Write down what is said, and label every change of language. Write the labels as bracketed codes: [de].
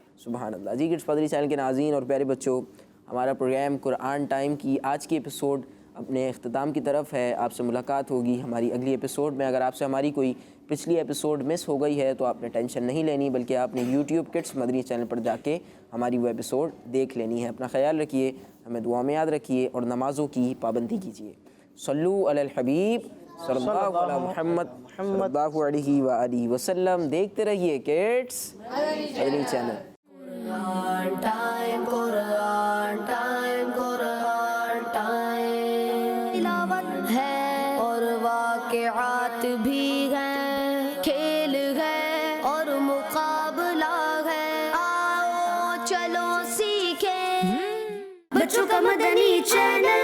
[ur] سبحان اللہ۔ جی کڈس پادری چینل کے ناظرین اور پیارے بچوں، ہمارا پروگرام قرآن ٹائم کی آج کی ایپیسوڈ اپنے اختتام کی طرف ہے۔ آپ سے ملاقات ہوگی ہماری اگلی ایپیسوڈ میں۔ اگر آپ سے ہماری کوئی پچھلی ایپیسوڈ مس ہو گئی ہے تو آپ نے ٹینشن نہیں لینی، بلکہ آپ نے یوٹیوب کڈس مدنی چینل پر جا کے ہماری وہ ایپیسوڈ دیکھ لینی ہے۔ اپنا خیال رکھیے، ہمیں دعا میں یاد رکھیے اور نمازوں کی پابندی کیجیے۔ [ar] صلو علی الحبیب صلی اللہ علیہ محمد صلی اللہ علیہ وآلہ وسلم. [ur] دیکھتے رہیے کڈس مدنی channel. [en] Quran time, Quran time, Quran time. [ur] تلاوت ہے اور واقعات بھی ہیں, کھیل ہے اور مقابلہ ہے. آؤ چلو سیکھیں بچوں کا مدنی چینل.